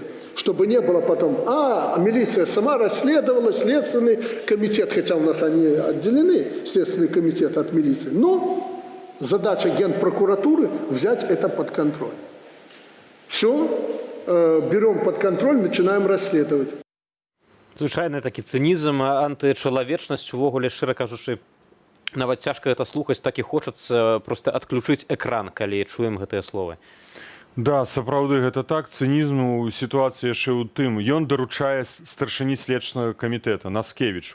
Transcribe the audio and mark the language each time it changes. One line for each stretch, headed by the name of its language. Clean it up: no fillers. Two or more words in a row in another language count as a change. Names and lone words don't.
Russian: Чтобы не было потом, милиция сама расследовала, Следственный комитет, хотя у нас они отделены, Следственный комитет от милиции. Но задача Генпрокуратуры взять это под контроль. Все, берем под контроль, начинаем расследовать.
Belarusian: Звычайны такі цынізм, антычалавечнасць, увогуле, шчыра кажучы, нават цяжка гэта слухаць, так і хочацца проста адключыць экран, калі чуем гэтыя словы. Да, сапраўды гэта так. Цынізм у сітуацыі яшчэ ў тым. Ён даручае старшыні следчага камітэта Наскевічу.